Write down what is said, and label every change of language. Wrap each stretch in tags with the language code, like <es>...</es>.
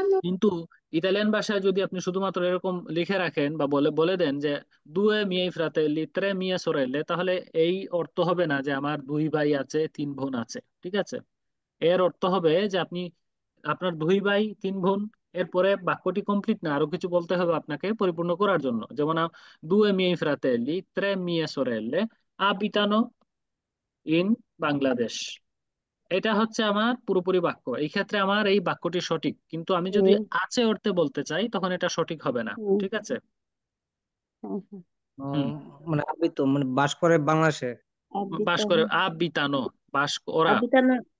<bn>কিন্তু ইতালিয়ান ভাষায় যদি আপনি শুধুমাত্র এরকম লিখে রাখেন বা বলে বলে দেন যে দুয়ে মিয়ে ফ্রাতেল্লি</bn> <it>tre mie sorelle,</it> <bn>তাহলে এই অর্থ হবে না যে আমার দুই ভাই আছে তিন বোন আছে। ঠিক আছে, এর অর্থ হবে যে আপনি, আপনার দুই ভাই তিন বোন, এরপরে বাক্যটি কমপ্লিট না, আরো কিছু বলতে হবে আপনাকে পরিপূর্ণ করার জন্য।</bn> <it>যেমন due miei fratelli, tre mie sorelle abitano in বাংলাদেশ।</it> <bn>এটা হচ্ছে আমার পুরোপুরি বাক্য, এই ক্ষেত্রে আমার এই বাক্যটি সঠিক, কিন্তু আমি যদি হুম, আছে অর্থে বলতে চাই তখন এটা সঠিক হবে না। হুম, ঠিক আছে, হুম, হুম। হুম, মানে আমি তো মানে বাস করে বাংলাদেশে। বাস করে,</bn> <it>Abitano.</it> <bn>আবিতানো, ওরা,</bn> <it>Abitano</it>